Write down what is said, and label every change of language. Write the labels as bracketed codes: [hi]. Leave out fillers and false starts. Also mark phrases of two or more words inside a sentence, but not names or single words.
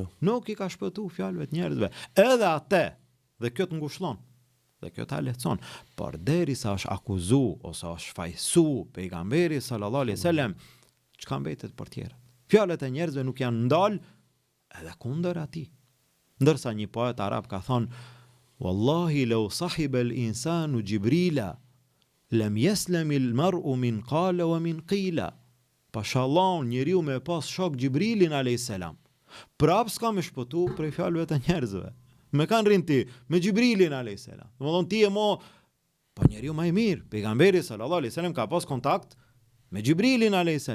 [sq] Nuk i ka shpëtu fjalëve të njerëzve. Edhe atë, dhe kjo të ngushëllon, dhe kjo ta lehtëson, por derisa është akuzu ose është fajsu pejgamberi [ar] صلى الله عليه وسلم, [sq] çka mbetet për tjerët? Fjalët e njerëzve nuk janë ndal edhe kundër atij. Ndërsa një poet arab ka thonë: [ar] "والله لو صاحب الإنسان جبريلا لم يسلم المرء من قال ومن قيل." [sq] Pashallah, njeriu me pas shok Gjibrilin a.s. Prap s'ka me shpëtu prej fjalëve të njerëzve. Me kanë rinë ti, me Gjibrilin a.s. Më thonë ti e mo, po njeriu më i mirë, pejgamberi [ar] صلى الله عليه وسلم [sq] ka pas kontakt me Gjibrilin a.s.